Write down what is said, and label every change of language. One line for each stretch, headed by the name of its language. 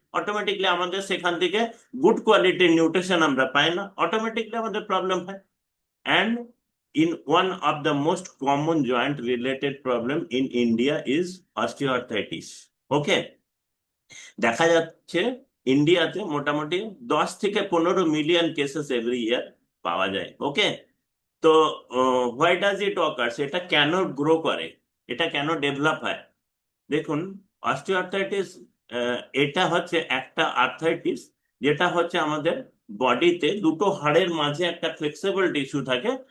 Bangla: Automatically আমাদের সেখান থেকে গুড কোয়ালিটির নিউট্রিশন আমরা পাই না, অটোমেটিকলি আমাদের প্রবলেম হয়।
English: And in one of the most common joint related problem in India is osteoarthritis. Okay.
Bangla: দেখা যাচ্ছে ইন্ডিয়াতে মোটামুটি 10 থেকে 15 মিলিয়ন কেসেস এভরি ইয়ার পাওয়া যায়। ওকে। তো
English: why does it occurs,
Bangla: এটা কেন গ্রো করে, এটা কেন ডেভেলপ হয়? দেখুন, অস্টিওআর্থ্রাইটিস এটা হচ্ছে একটা আর্থ্রাইটিস, যেটা হচ্ছে আমাদের বডিতে দুটো হাড়ের মাঝে একটা ফ্লেক্সিবল টিস্যু থাকে।